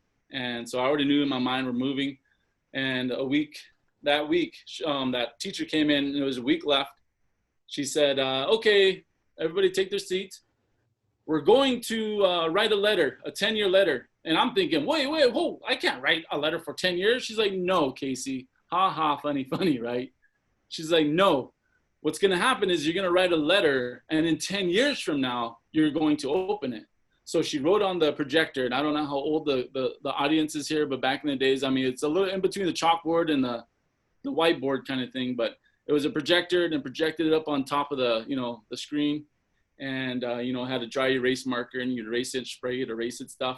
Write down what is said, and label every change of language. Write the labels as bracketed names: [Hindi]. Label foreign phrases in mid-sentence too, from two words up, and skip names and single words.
[English] And so I already knew in my mind we're moving. And that teacher came in, and there was a week left. She said, okay, everybody take their seats. We're going to write a letter, a 10-year letter. And I'm thinking, wait, whoa, I can't write a letter for 10 years. She's like, no, Kasey, ha ha, funny, right? She's like, no, what's going to happen is you're going to write a letter, and in 10 years from now, you're going to open it. So she wrote on the projector, and I don't know how old the audience is here, but back in the days, I mean, it's a little in between the chalkboard and the whiteboard kind of thing, but it was a projector, and projected it up on top of the, you know, the screen, and, you know, had a dry erase marker, and you'd erase it, spray it, erase it stuff.